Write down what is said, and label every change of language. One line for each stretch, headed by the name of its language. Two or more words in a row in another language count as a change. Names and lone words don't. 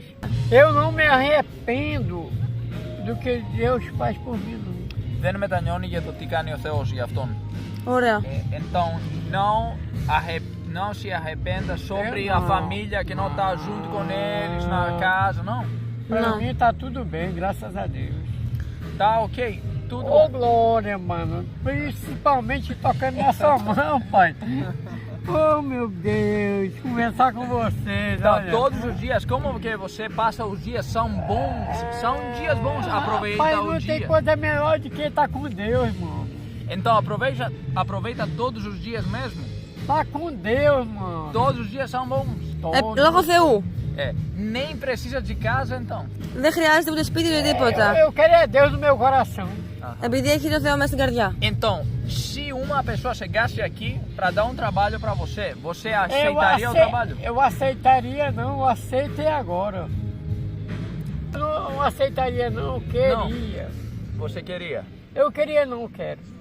Portuguese: Eu não me arrependo do que Deus faz por mim. Não.
Greek: Δεν μετανιώνει για το τι κάνει ο Θεός για αυτόν. Ωραία.
Portuguese: Então, não se arrependa sobre a família que não está junto com eles na casa, não. Pra Não. mim tá tudo bem, graças a Deus. Tá ok, tudo Ô bom. glória, mano. Principalmente tocando nessa mão, pai. Oh meu Deus, conversar com vocês. Então, olha. todos os dias, como que você passa os dias? São bons, são dias bons, aproveita Pai, o não tem dia. coisa melhor do que estar com Deus, irmão. Então aproveita todos os dias mesmo. Tá com Deus, mano. Todos os dias são bons.
Greek: Λόγω Θεού.
Portuguese: Nem precisa de casa então.
Greek: Δεν χρειάζεται ούτε σπίτι ούτε τίποτα.
Portuguese: Eu quero é Deus no meu coração.
Greek: Επειδή έχει το Θεό μέσα στην καρδιά.
Portuguese: Então, se uma pessoa chegasse aqui para dar um trabalho para você, você aceitaria o trabalho? Eu aceitaria não, eu aceitei agora. Não aceitaria não, eu queria. Você queria? Eu queria não, quero.